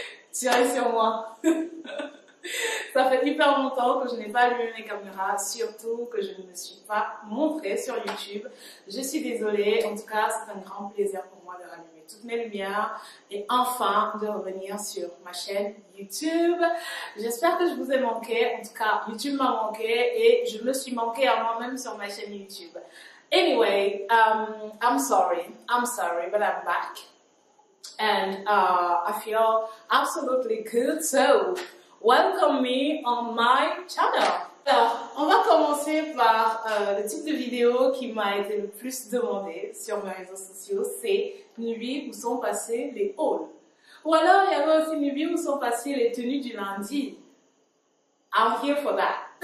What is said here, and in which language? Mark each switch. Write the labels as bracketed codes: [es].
[fr] Tirez sur moi. Ça fait hyper longtemps que je n'ai pas allumé mes caméras, surtout que je ne me suis pas montrée sur YouTube. Je suis désolée, en tout cas c'est un grand plaisir pour moi de rallumer toutes mes lumières et enfin de revenir sur ma chaîne YouTube. J'espère que je vous ai manqué, en tout cas YouTube m'a manqué et je me suis manqué à moi-même sur ma chaîne YouTube. [en] Anyway, I'm sorry, but I'm back and I feel absolutely good, so welcome me on my channel. [fr] Alors, on va commencer par le type de vidéo qui m'a été le plus demandé sur mes réseaux sociaux, c'est Nubie, où sont passés les hauls. Ou alors, il y avait aussi Nubie, où sont passées les tenues du lundi. [en] I'm here for that.